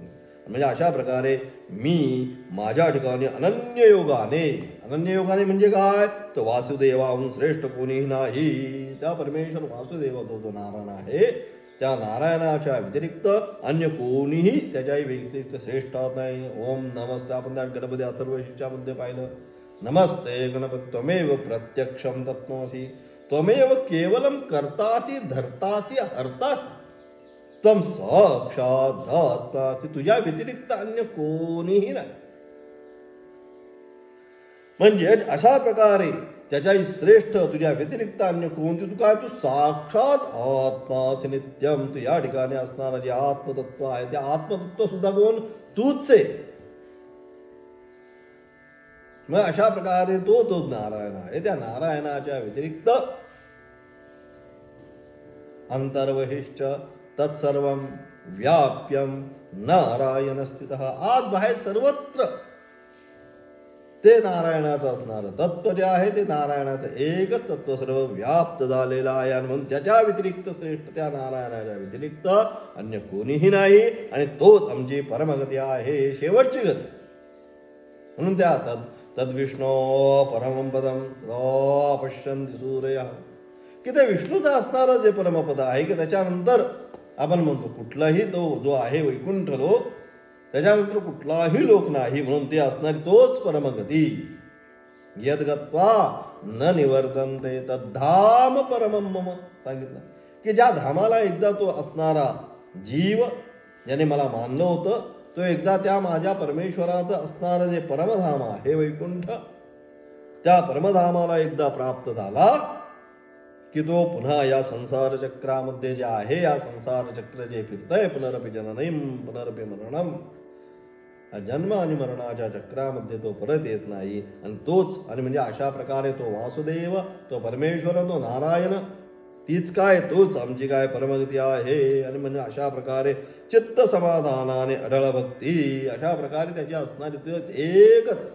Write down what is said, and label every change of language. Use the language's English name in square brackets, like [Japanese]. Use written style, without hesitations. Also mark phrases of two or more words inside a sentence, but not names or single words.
[Marathi] म्हणजे अशा प्रकारे मी माझ्या ठिकाणी अनन्य योगाने म्हणजे काय? तर वासुदेवाहून श्रेष्ठ कोणीही नाही. त्या परमेश्वर वासुदेव जो नारायण आहे, त्या नारायणाच्या व्यतिरिक्त अन्य कोणीही त्याच्याही व्यतिरिक्त श्रेष्ठ नाही. [Sanskrit] ओम नमस्ते, [Marathi] आपण त्या गणपती अथर्वशीर्षामध्ये पाहिलं, [Sanskrit] नमस्ते गणपती त्वमेव प्रत्यक्षम तत्त्वमसि, त्वमेव केवलम कर्तासी धर्तासी हर्तासी, त्वम साक्षात धातासी, [Marathi] तुझ्या व्यतिरिक्त अन्य कोणीही नाही. म्हणजे अशा प्रकारे त्याच्याही श्रेष्ठ तुझ्या व्यतिरिक्त अन्य कोणती, तू काय? तू [Sanskrit] साक्षात आत्मासी नित्यम, [Marathi] तू या ठिकाणी असणारा जे आत्मतत्व आहे ते आत्मतत्व सुद्धा कोण? तूच आहे. मग अशा प्रकारे तो नारायण आहे. त्या नारायणाच्या व्यतिरिक्त [Sanskrit] अंतर्बहिष्ठ तत्सर्वं व्याप्यम नारायण स्थितः, [Marathi] आत बाहेर सर्वत्र ते नारायणाचं असणारं तत्व जे आहे ते नारायणाचं एकच तत्व सर्व व्याप्त झालेलं आहे. आणि म्हणून त्याच्या व्यतिरिक्त श्रेष्ठ, त्या नारायणाच्या व्यतिरिक्त अन्य कोणीही नाही. आणि तोच आमची परमगती आहे, शेवटची गती. म्हणून त्या [Sanskrit] तद्विष्णो परमं पदं पश्यन्ति सूरयः, [Marathi] की ते विष्णूचं असणारं जे परमपद आहे, की त्याच्यानंतर आपण म्हणतो कुठलाही तो जो आहे वैकुंठ लोक, त्याच्यानंतर कुठलाही लोक नाही. म्हणून ते असणारी तोच परमगती. [Sanskrit] यद्गत्वा न निवर्तन्ते तद्धाम परमं मम, [Marathi] सांगितलं की ज्या धामाला एकदा तो असणारा जीव ज्याने मला मानलं होतं, तो एकदा त्या माझ्या परमेश्वराचं असणारं जे परमधाम आहे वैकुंठ, त्या परमधामाला एकदा प्राप्त झाला की तो पुन्हा या संसार चक्रामध्ये जे आहे, या संसार चक्र जे फिरतंय, [Sanskrit] पुनरपि जननम पुनरपि मरणम, [Marathi] जन्म आणि मरणाच्या चक्रामध्ये तो परत येत नाही. आणि तोच, आणि म्हणजे अशा प्रकारे तो वासुदेव, तो परमेश्वर, तो नारायण, तीच काय? तोच आमची काय परमगती आहे. आणि म्हणजे अशा प्रकारे चित्त समाधानाने अढळ भक्ती, अशा प्रकारे त्याची असणारी तोच एकच.